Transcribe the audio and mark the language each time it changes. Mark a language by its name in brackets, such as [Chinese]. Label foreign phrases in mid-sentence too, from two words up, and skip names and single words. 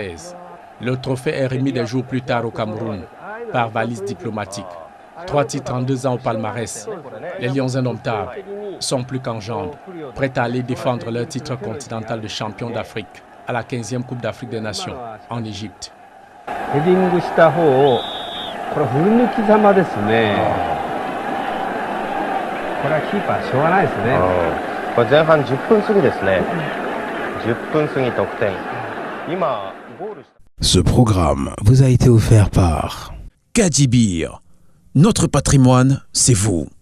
[French] Le trophée est remis des jours plus tard au Cameroun, par valise diplomatique. 3 titres en 2 ans au palmarès. Les Lions indomptables sont plus qu'en jambes, prêts à aller défendre leur titre continental de champion d'Afrique à la 15e Coupe d'Afrique des Nations en Égypte. [Japanese] ヘディングした方をこれ振り抜きざまですね。これはキーパーしょうがないですね。これ前半10分過ぎですね。10分過ぎ得点。今ゴールした。 [French] Ce programme vous a été offert par Kadibir. Notre patrimoine, c'est vous.